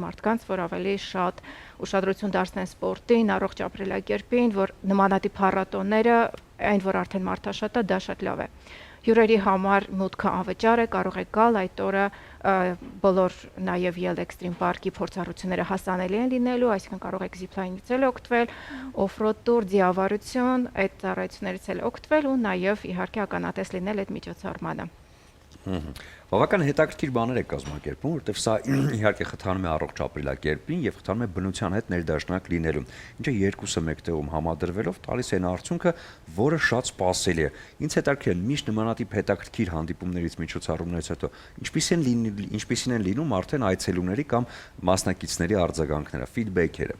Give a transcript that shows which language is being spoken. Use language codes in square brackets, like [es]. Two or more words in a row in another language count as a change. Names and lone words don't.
[hy] մարդկանց, որ ավելի շատ ուշադրություն դարձնեն սպորտին, առողջ ապրելակերպին, որ նմանատիպ փառատոները, այն որ արդեն մարդաշատ է, դա շատ լավ է։ Հյուրերի համար մուտքը անվճար է, կարող եք գալ այդ օրը բոլոր նաև Yell Extreme Park-ի փորձառությունները հասանելի են լինելու, այսինքն կարող եք zipline-ից էլ օգտվել, [en] off-road tour, [hy] ձիավարություն, այդ ծառայություններից էլ օգտվել ու նաև իհարկե ականատես լինել այդ միջոցառմանը։ Բավական հետաքրքիր բաներ է կազմակերպում, որովհետև սա իհարկե խթանում է առողջ ապրելակերպին եւ խթանում է բնության հետ ներդաշնակ լինելուն։ Ինչը երկուսը մեկտեղում համադրվելով տալիս են արդյունքը, որը շատ սպասելի է։ Ինձ հետաքրքիր է միշտ նմանատիպ հետաքրքիր հանդիպումներից միջոցառումներից հետո ինչպիսին են լինում արդեն այցելուների կամ մասնակիցների արձագանքները, ֆիդբեքերը։